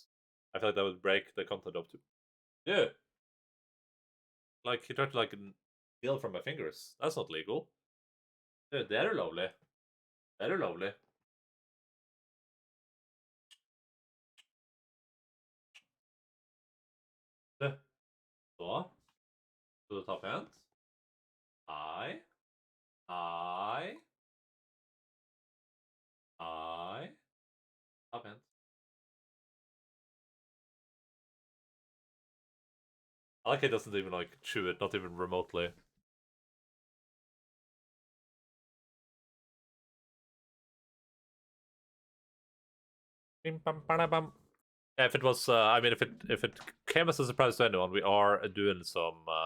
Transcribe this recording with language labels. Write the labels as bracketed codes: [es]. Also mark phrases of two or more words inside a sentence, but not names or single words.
[en] I feel like that would break the content up to. Yeah, like he tried to like steal from my fingers. That's not legal. Yeah, they're lovely. They're lovely. Yeah. [no] Så, så du tar pent. Hei. Hei. Hei. Ta pent. [en] I like he doesn't even like chew it, not even remotely. Bim, bam, bam. Yeah, if it was, I mean, if it came as a surprise to anyone, we are doing some.